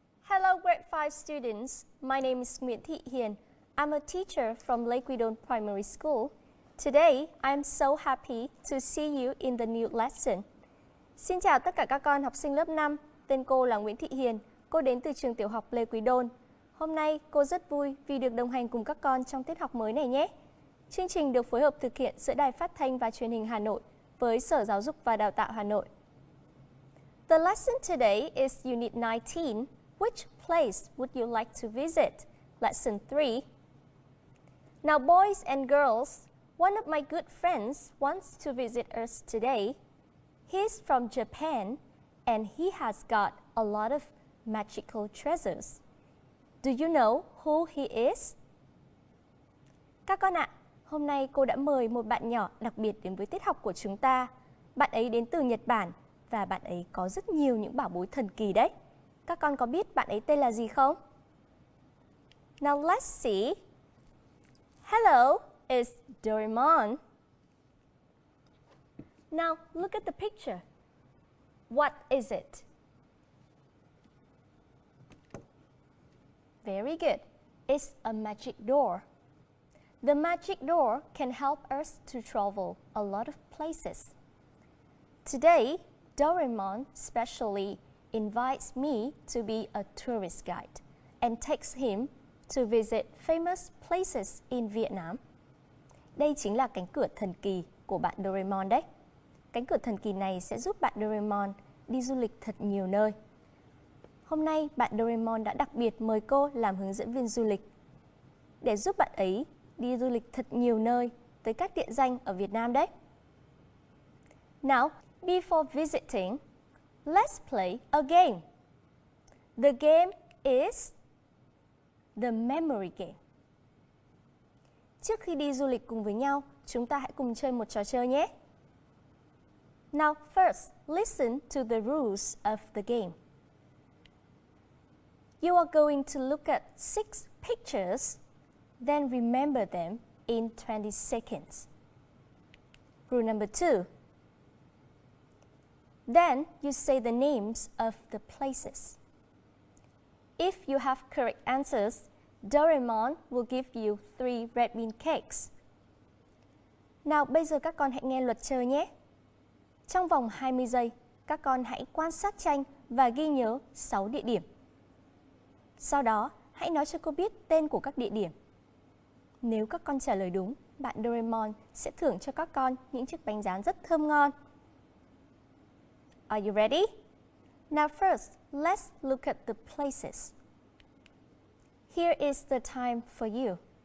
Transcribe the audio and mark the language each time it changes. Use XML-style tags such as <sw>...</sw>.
<en>Hello grade 5 students, my name is Nguyễn Thị Hiền. I'm a teacher from Lake Widon Primary School. Today, I'm so happy to see you in the new lesson.</en> <vi>Xin chào tất cả các con học sinh lớp 5, tên cô là Nguyễn Thị Hiền, cô đến từ trường tiểu học Lê Quý Đôn. Hôm nay, cô rất vui vì được đồng hành cùng các con trong tiết học mới này nhé. Chương trình được phối hợp thực hiện giữa Đài Phát thanh và Truyền hình Hà Nội với Sở Giáo dục và Đào tạo Hà Nội.</vi> <en>The lesson today is Unit 19. Which place would you like to visit? Lesson 3. Now, boys and girls, one of my good friends wants to visit us today. He's from Japan, and he has got a lot of magical treasures. Do you know who he is?</en> <vi>Các con ạ, hôm nay cô đã mời một bạn nhỏ đặc biệt đến với tiết học của chúng ta. Bạn ấy đến từ Nhật Bản và bạn ấy có rất nhiều những bảo bối thần kỳ đấy. Các con có biết bạn ấy tên là gì không?</vi> <en>Now let's see. Hello, it's Doraemon. Now look at the picture. What is it? Very good. It's a magic door. The magic door can help us to travel a lot of places. Today, Doraemon specially invites me to be a tourist guide and takes him to visit famous places in Vietnam.</en> <vi>Đây chính là cánh cửa thần kỳ của bạn Doraemon đấy. Cánh cửa thần kỳ này sẽ giúp bạn Doraemon đi du lịch thật nhiều nơi. Hôm nay, bạn Doraemon đã đặc biệt mời cô làm hướng dẫn viên du lịch để giúp bạn ấy đi du lịch thật nhiều nơi tới các địa danh ở Việt Nam đấy.</vi> <en>Now, before visiting, let's play a game. The game is the memory game.</en> <vi>Trước khi đi du lịch cùng với nhau, chúng ta hãy cùng chơi một trò chơi nhé.</vi> <en>Now, first, listen to the rules of the game. You are going to look at 6 pictures, then remember them in 20 seconds. Rule number 2. Then you say the names of the places. If you have correct answers, Doraemon will give you 3 red bean cakes.</en> <vi>Nào, bây giờ các con hãy nghe luật chơi nhé. Trong vòng 20 giây, các con hãy quan sát tranh và ghi nhớ 6 địa điểm. Sau đó, hãy nói cho cô biết tên của các địa điểm. Nếu các con trả lời đúng, bạn Doraemon sẽ thưởng cho các con những chiếc bánh rán rất thơm ngon.</vi> <en>Are you ready? Now first, let's look at the places. Here is the time for you.</en>